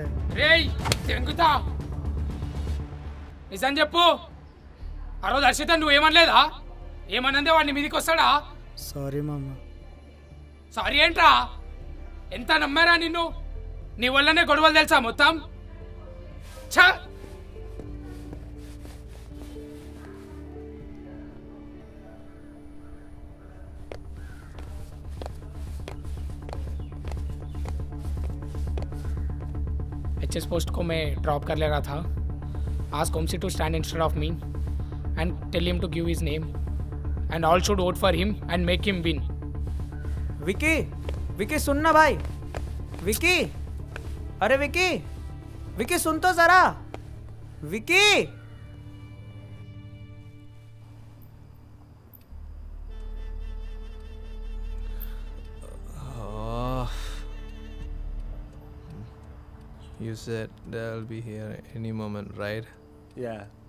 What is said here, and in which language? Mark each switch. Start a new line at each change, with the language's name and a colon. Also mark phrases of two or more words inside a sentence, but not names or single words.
Telugu: రేయ్ తెంగుతా, నిజం చెప్పు. ఆ రోజు హర్షిత నువ్వేమనలేదా? ఏమన్నందే వాడు నీ మీదకి వస్తాడా? సారీ మామ. సారీ ఏంట్రా? ఎంత నమ్మారా నిన్ను? నీ వల్లనే గొడవలు తెలుసా మొత్తం? ఛా!
Hindi: एचएस पोस्ट को मैं ड्रॉप कर ले रहा था.
English: Ask Komsi to stand instead of me and tell him to give his name and all should vote for him and make him win.
Hindi: विकी, विकी सुन ना भाई. विकी, अरे विकी, विकी सुन तो जरा. विकी,
English: You said they'll be here any moment, right? Yeah.